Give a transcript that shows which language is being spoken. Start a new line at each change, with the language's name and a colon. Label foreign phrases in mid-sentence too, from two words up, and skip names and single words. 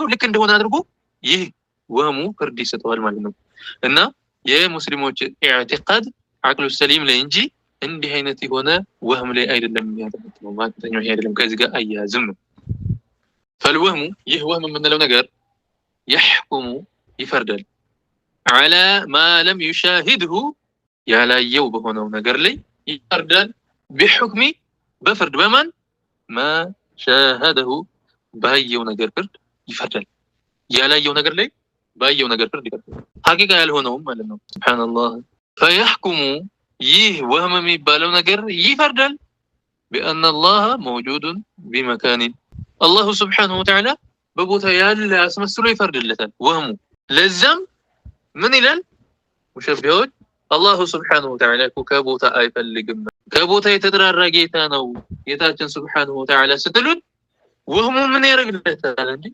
Amharic: ልክ እንደሆነ አድርጎ ይህ ወህሙ ፍርድ ይሰጠዋል ማለት ነው። እና የሙስሊሞች ኢዕቲቃድ
Arabic: عقل سليم
Amharic: ላይ እንጂ እንዲህ አይነት የሆነ ወህም ላይ አይደለም የሚያተነትነው። ማተኛው ይሄ አይደለም፣ ከዚህ ጋር አያያዝም ነው። ፈልወህሙ ይህ ወህም የምንለው ነገር يحكم ይፈርዳል
Arabic: على ما لم يشاهده
Amharic: ያላየው በሆነው ነገር ላይ ይፈርዳል። بحكم በፍርድ በማን
Arabic: ما شاهده
Amharic: ባየው ነገር ፍርድ ይፈርዳል። ያላየው ነገር ላይ ባየው ነገር ፍርድ ይፈርዳል። ሐቂቃ ያልሆነውም ማለት ነው። ሱብሃንአላህ فيحكم ይህ ወህም የሚባለው ነገር ይፈርዳል
Arabic: بأن الله موجود بمكان الله سبحانه وتعالى
Amharic: በቦታ ያለ አስመስሎ ይፈርድለታል ወህሙ። ለዛም ምን ይላል ሙሸቢሆች?
Arabic: الله سبحانه وتعالى
Amharic: ከቦታ አይፈልግም፣ ከቦታ የተጠራራ ጌታ ነው ጌታችን
Arabic: سبحانه وتعالى
Amharic: ስትሉት ወህሙ ምን ያደርግለታል እንዴ?